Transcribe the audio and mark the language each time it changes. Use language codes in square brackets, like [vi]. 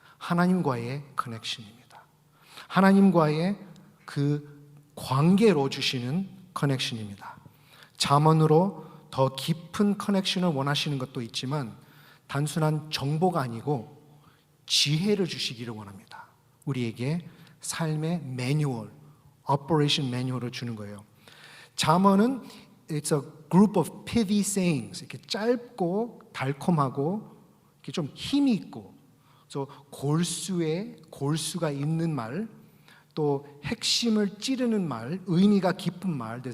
[ko] 하나님과의 커넥션입니다. 하나님과의 그 관계로 주시는 커넥션입니다. 잠언으로 더 깊은 커넥션을 원하시는 것도 있지만 단순한 정보가 아니고 지혜를 주시기를 원합니다. 우리에게 삶의 매뉴얼, 오퍼레이션 매뉴얼을 주는 거예요. 잠언은 [en] It's a group of pithy sayings. [ko] 이렇게 짧고 달콤하고 이렇게 좀 힘이 있고, 또 골수가 있는 말, 또 핵심을 찌르는 말, 의미가 깊은 말.